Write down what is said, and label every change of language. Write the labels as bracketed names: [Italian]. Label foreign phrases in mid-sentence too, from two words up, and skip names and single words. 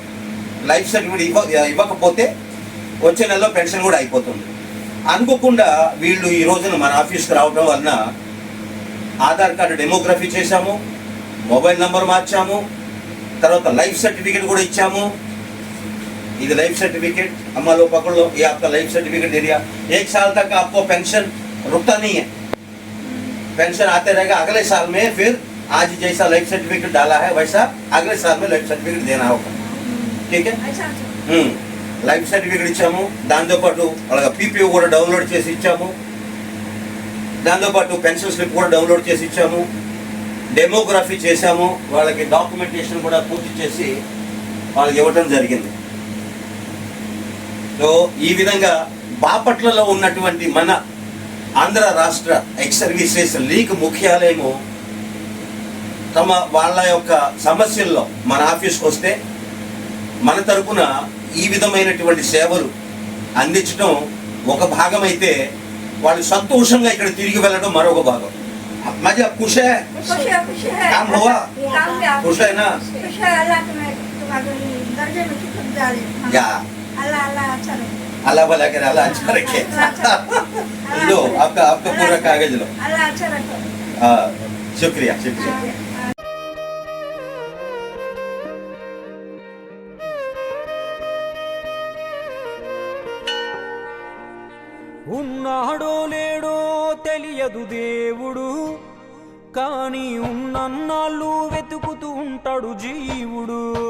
[Telugu] లైఫ్ సర్టిఫికేట్ ఇవ్వకపోతే వచ్చే నెలలో పెన్షన్ కూడా అయిపోతుంది. అనుకోకుండా వీళ్ళు ఈ రోజున మన ఆఫీస్కి రావడం వలన ఆధార్ కార్డు డెమోగ్రఫీ చేశాము, మొబైల్ నంబర్ మార్చాము, తర్వాత లైఫ్ సర్టిఫికేట్ కూడా ఇచ్చాము. [Hindi] ఇది లైफ सर्टिफिकेट अम्मा लो पकड़ लो, ये आपका लाइफ सर्टिफिकेट दे दिया. 1 साल तक आपको पेंशन रुकता नहीं है, पेंशन आते रहेगा. अगले साल में फिर आज जैसा लाइफ सर्टिफिकेट डाला है वैसा अगले साल में लाइफ सर्टिफिकेट देना होगा. ठीक है. [Telugu] లైఫ్ సర్టిఫికేట్ ఇచ్చాము, దాంతోపాటు వాళ్ళకి పీపీఓ కూడా డౌన్లోడ్ చేసి ఇచ్చాము, దాంతోపాటు పెన్షన్ స్లిప్ కూడా డౌన్లోడ్ చేసి ఇచ్చాము, డెమోగ్రఫీ చేశాము, వాళ్ళకి డాక్యుమెంటేషన్ కూడా పూర్తి చేసి వాళ్ళకి ఇవ్వటం జరిగింది. సో ఈ విధంగా బాపట్లలో ఉన్నటువంటి మన ఆంధ్ర రాష్ట్ర ఎక్స్ సర్వీసెస్ లీగ్ ముఖ్యాలయము వాళ్ళ యొక్క సమస్యల్లో మన ఆఫీస్కి వస్తే మన తరపున ఈ విధమైనటువంటి సేవలు అందించడం ఒక భాగం అయితే, వాళ్ళు సంతోషంగా ఇక్కడ తిరిగి వెళ్ళడం మరొక భాగం. [Hindi] मज़ा ख़ुश है, काम हुआ, खुश है ना? या अल्लाह भला करे, अल्लाह अच्छा रखे. लो आपका पूरा कागज लो. शुक्रिया शुक्रिया. [Telugu] ఉన్నాడో లేడో తెలియదు దేవుడు, కానీ ఉన్నన్నాళ్ళు వెతుకుతూ ఉంటాడు జీవుడు.